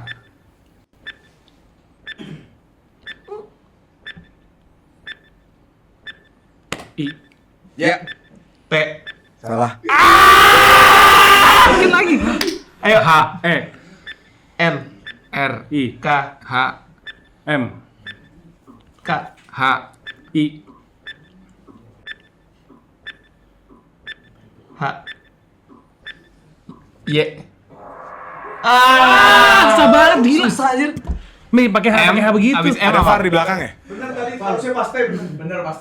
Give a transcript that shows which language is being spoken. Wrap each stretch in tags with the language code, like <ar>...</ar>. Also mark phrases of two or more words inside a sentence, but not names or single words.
<id>I. Ya. T. Salah. Ayo. H E. N. R I. K. H M. K. H I. H. Y Susah banget gila. Susah anjir. Mi pakai H begitu. abis M Ada apa? VAR di belakang ya? Harusnya pasti. Bener pasti.</id>